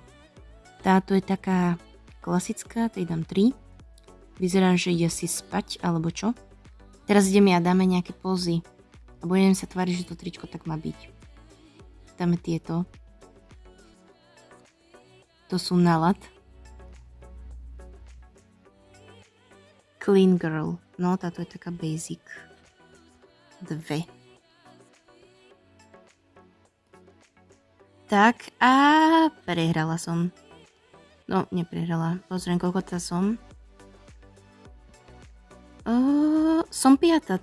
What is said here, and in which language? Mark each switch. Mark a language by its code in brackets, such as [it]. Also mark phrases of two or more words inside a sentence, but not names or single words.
[sk] Táto je taká klasická, tej dám 3. Vyzerá, že ide si spať, alebo čo? Teraz ideme a dáme nejaké pózy. A budem sa tváriť, že to tričko tak má byť. Dáme tieto. To sú nálad. [en] Clean girl. [sk] No, táto je taká basic. 2. Tak a prehrala som. No, neprehrala. Pozriem, koľko tá som. Som 5.